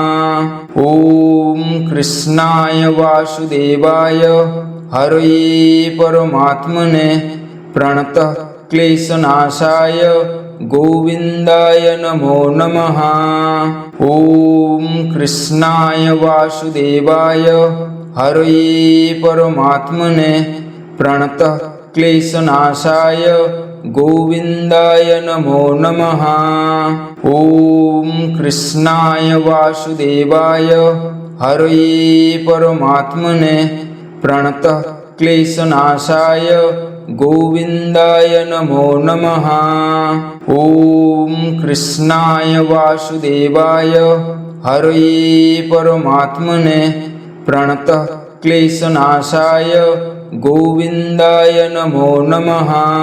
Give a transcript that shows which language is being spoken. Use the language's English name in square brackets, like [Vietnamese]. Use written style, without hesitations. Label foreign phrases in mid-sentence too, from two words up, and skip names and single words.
[Sanskrit] ॐ कृष्णाय वासुदेवाय हरये परमात्मने प्रणतः क्लेशनाशाय गोविन्दाय नमो नमः। ॐ कृष्णाय वासुदेवाय हरये परमात्मने प्रणतः क्लेशनाशाय ગોવિંદાય નમો નમઃ. ઓમ કૃષ્ણાય વાસુદેવાય હરયે પરમાત્મને પ્રણતઃ ક્લેશનાશાય ગોવિંદાય નમો નમઃ. ઓમ કૃષ્ણાય વાસુદેવાય હરયે પરમાત્મને પ્રણતઃ ક્લેશનાશાય ગોવિંદાય નમો નમઃ.